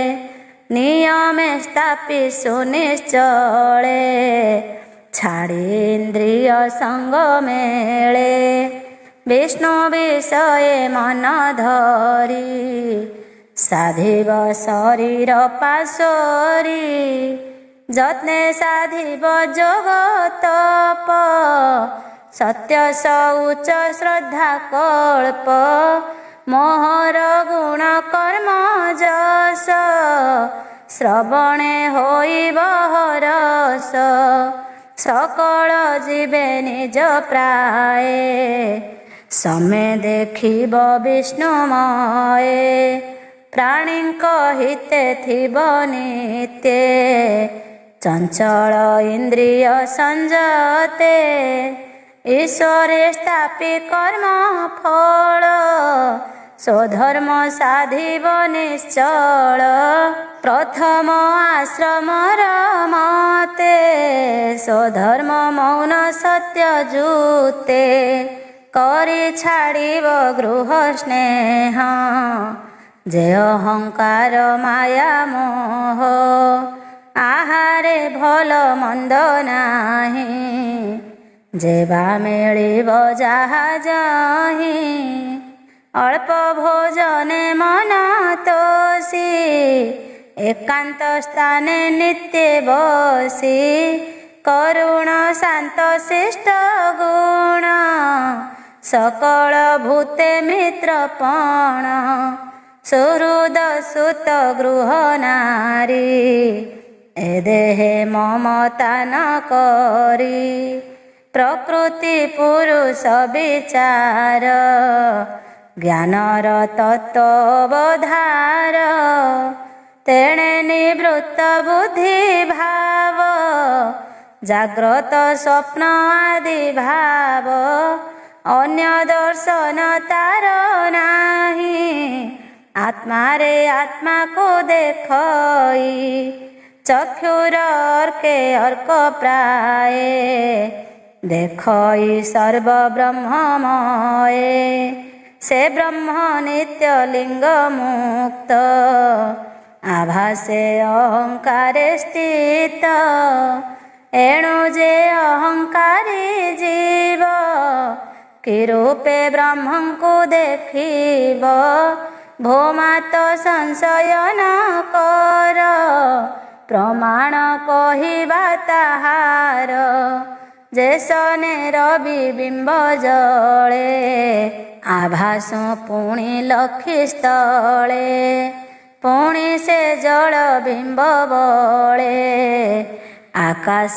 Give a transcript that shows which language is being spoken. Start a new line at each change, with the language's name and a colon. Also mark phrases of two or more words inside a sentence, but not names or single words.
Odia: ନିୟମେ ସ୍ଥାପି ସୁନିଶ୍ଚଳେ ଛାଡ଼ି ଇନ୍ଦ୍ରିୟ ସଙ୍ଗ ମେଳେ ବିଷ୍ଣୁ ବିଷୟ ମନ ଧରି ସାଧିବ ଶରୀର ପାଶୋରି ଯତ୍ନେ ସାଧିବ ଯୋଗ ତପ ସତ୍ୟ ଶୌଚ ଶ୍ରଦ୍ଧା କଳ୍ପ ମୋହର ଗୁଣ କର୍ମ ଯଶ ଶ୍ରବଣେ ହୋଇବ ହରଷ ସକଳ ଜୀବେ ନିଜ ପ୍ରାୟେ ସମେ ଦେଖିବ ବିଷ୍ଣୁମୟେ ପ୍ରାଣୀଙ୍କ ହିତେ ଥିବ ନିତ୍ୟେ ଚଞ୍ଚଳ ଇନ୍ଦ୍ରିୟ ସଂଯତେ ଈଶ୍ୱରେ ସ୍ଥାପି କର୍ମ ଫଳ ସ୍ୱଧର୍ମ ସାଧିବ ନିଶ୍ଚଳ ପ୍ରଥମ ଆଶ୍ରମର ମତେ ସ୍ୱଧର୍ମ ମୌନ ସତ୍ୟ ଯୁତେ କରି ଛାଡ଼ିବ ଗୃହ ସ୍ନେହ ଯେ ଅହଙ୍କାର ମାୟା ମୋହ ଆହାରେ ଭଲ ମନ୍ଦ ନାହିଁ ଯେବା ମିଳିବ ଯାହା ଯାହି ଅଳ୍ପ ଭୋଜନେ ମନ ତୋଷି ଏକାନ୍ତ ସ୍ଥାନେ ନିତ୍ୟ ବସି କରୁଣ ଶାନ୍ତ ଶିଷ୍ଟ ଗୁଣ ସକଳ ଭୂତେ ମିତ୍ରପଣ ସୁହୃଦ ସୁତ ଗୃହ ନାରୀ ଏ ଦେହେ ମମତା ନ କରି ପ୍ରକୃତି ପୁରୁଷ ବିଚାର ଜ୍ଞାନର ତତ୍ତ୍ୱବୋଧର ତେଣେ ନିବୃତ୍ତ ବୁଦ୍ଧି ଭାବ ଜାଗ୍ରତ ସ୍ୱପ୍ନ ଆଦି ଭାବ ଅନ୍ୟ ଦର୍ଶନ ତାର ନାହିଁ ଆତ୍ମା ରେ ଆତ୍ମା କୁ ଦେଖଇ ଚକ୍ଷୁର ଅର୍କେ ଅର୍କ ପ୍ରାୟ ଦେଖଇ ସର୍ବ ବ୍ରହ୍ମମୟ ସେ ବ୍ରହ୍ମ ନିତ୍ୟ ଲିଙ୍ଗ ମୁକ୍ତ ଆଭାସେ ଅହଙ୍କାରେ ସ୍ଥିତ ଏଣୁ ଯେ ଅହଙ୍କାରୀ ଜୀବ କି ରୂପେ ବ୍ରହ୍ମଙ୍କୁ ଦେଖିବ ଭୂମାତ ସଂଶୟ ନ କର ପ୍ରମାଣ କହିବା ତାହାର ଯେସନେ ରବିବିମ୍ବ ଜଳେ ଆଭାସ ପୁଣି ଲକ୍ଷି ସ୍ଥଳେ ପୁଣି ସେ ଜଳ ବିମ୍ବ ବଳେ ଆକାଶ